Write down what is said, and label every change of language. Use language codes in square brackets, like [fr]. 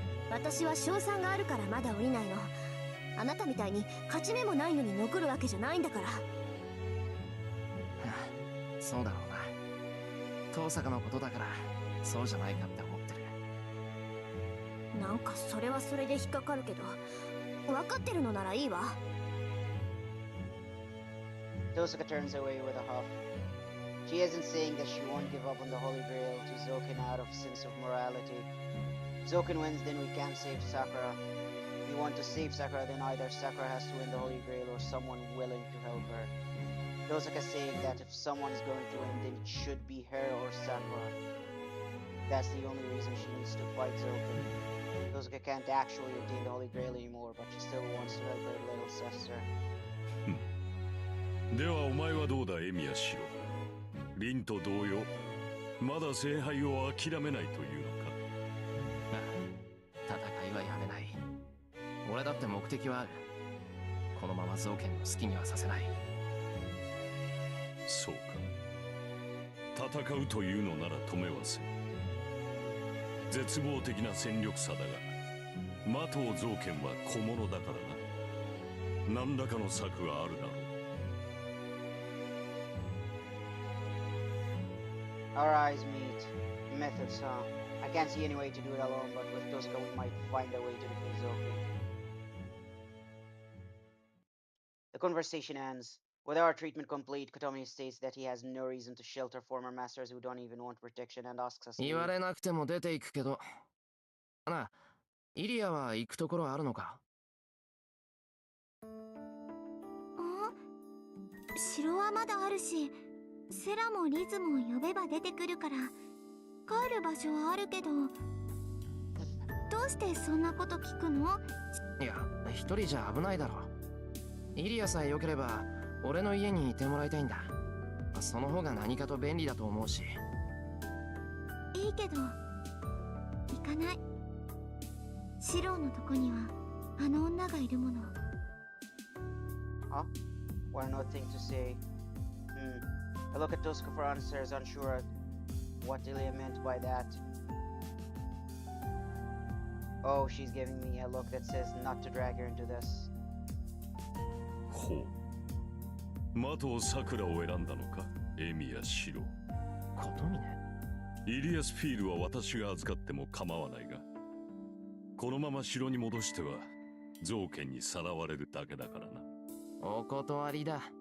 [ja] 私は賞賛があるからまだ降りないの。あなたみたいに勝ち目もないのに残るわけじゃないんだから。そうだろうな。遠坂のことだからそうじゃないかって思ってる。なんかそれはそれで引っかかるけど、分かってるのならいいわ。 [en] Tosaka turns away with a huff. She isn't saying that she won't give up on the Holy Grail to Zoken out of sense of morality. If Zoken wins, then we can't save Sakura. If we want to save Sakura, then either Sakura has to win the Holy Grail or someone willing to help her. Tosaka's saying that if someone is going to win, then it should be her or Sakura. That's the only reason she needs to fight Zoken. Tosaka can't actually obtain the Holy Grail anymore, but she still wants to help her little sister. [ja] ではお前はどうだエミヤシロ。凛と同様、まだ聖杯を諦めないというのか。戦いはやめない。俺だって目的はある。このまま造剣の好きにはさせない。そうか。戦うというのなら止めはせん。絶望的な戦力差だが、魔頭造剣は小物だからな。何らかの策があるだろう。 [en] Our eyes meet. Methods, huh? I can't see any way to do it alone, but with Tosaka we might find a way to defeat Zoken. The conversation ends. With our treatment complete, Kotomi states that he has no reason to shelter former masters who don't even want protection and asks us to [ja] 言わ [en] leave. [ja] れなくても出ていくけど。なあ、イリアは行くところあるのか？城はまだあるし、セラもリズも呼べば出てくるから帰る場所はあるけど、どうしてそんなこと聞くの？いや、一人じゃ危ないだろ。イリアさえ良ければ俺の家にいてもらいたいんだ。その方が何かと便利だと思うし。いいけど行かない。シロのとこにはあの女がいるもの。 [en] Huh? One more thing to say. I look at Tosaka for answers, unsure what Ilya meant by that. Oh, she's giving me a look that says not to drag her into this. [ja] ほう。魔頭桜を選んだのか、エミヤシロ。ことみね。イリアスフィールは私が預かっても構わないが、このまま城に戻しては造剣にさらわれるだけだからな。お断りだ。